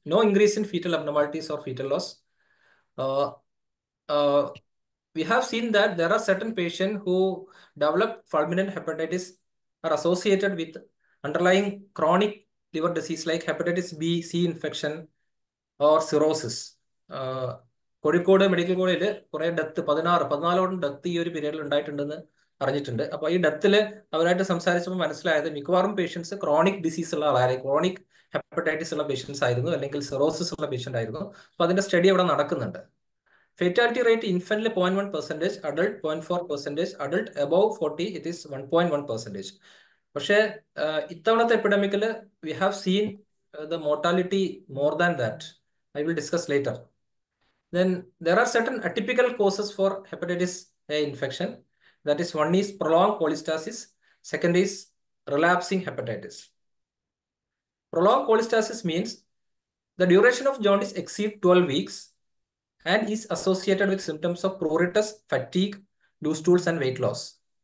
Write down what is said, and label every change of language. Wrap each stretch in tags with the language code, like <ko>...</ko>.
<en>No increase in fetal abnormalities or fetal loss. Uh, uh, we have seen that there are certain patients who develop fulminant hepatitis are associated with underlying chronic liver disease like hepatitis B, C infection, or cirrhosis.</en> <ml>Kozhikode medical കോളേജിൽ കുറെ death 14 death ഈ ഒരു പീരീഡിൽ ഉണ്ടായിട്ടുണ്ടെന്ന് അറിഞ്ഞിട്ടുണ്ട്. അപ്പോൾ ഈ ഡെത്തിൽ അവരായിട്ട് സംസാരിച്ചപ്പോൾ മനസ്സിലായത് മിക്കവാറും പേഷ്യൻസ് ക്രോണിക് ഡിസീസ് ഉള്ള ആളായിരുന്നു, ക്രോണിക് ഹെപ്പറ്റൈറ്റിസ് ഉള്ള പേഷ്യൻസ് ആയിരുന്നു, അല്ലെങ്കിൽ സിറോസിസ് ഉള്ള പേഷ്യന്റ് ആയിരുന്നു. അപ്പോൾ അതിന്റെ സ്റ്റഡി അവിടെ നടക്കുന്നുണ്ട്. Fatality rate ഇൻഫന്റിൽ 0.1%, adult 0.4%,</ml> <en>Adult above 40 it is 1.1%.</en> <ml>പക്ഷേ ഇത്തവണത്തെ എപ്പിഡമിക്കിൽ</ml> <en>We have seen the mortality more than that. I will discuss later. Then there are certain atypical causes for hepatitis A infection. That is, one is prolonged cholestasis. Second is relapsing hepatitis. Prolonged cholestasis means the duration of jaundice exceeds 12 weeks and is associated with symptoms of pruritus, fatigue, loose stools, and weight loss.</en>